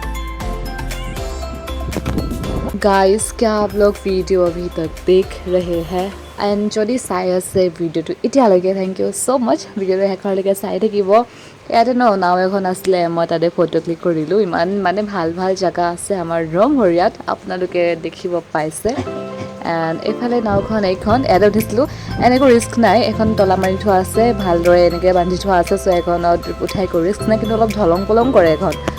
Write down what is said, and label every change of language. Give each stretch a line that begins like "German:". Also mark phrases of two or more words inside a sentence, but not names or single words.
Assamese: গাইজ
Hindi: क्या आप लोग वीडियो अभी तक देख रहे हैं
Assamese: एंड যদি চাই আছে ভিডিঅ'টো এতিয়ালৈকে
English: thank you so much
Assamese: ভিডিঅ'টো শেষলৈকে চাই থাকিব ইয়াতে নাও এখন আছিলে মই তাতে ফটো ক্লিক কৰিলোঁ ইমান মানে ভাল ভাল জেগা আছে আমাৰ ৰংঘৰীয়াত আপোনালোকে দেখিব পাইছে এণ্ড এইফালে নাওখন এইখন ইয়াতে উঠিছিলোঁ এনেকৈ ৰিস্ক নাই এখন তলা মাৰি থোৱা আছে ভালদৰে এনেকৈ বান্ধি থোৱা আছে চ' এখনত উঠাই কৰি ৰিস্ক নাই কিন্তু অলপ ঢলং পলং কৰে এখন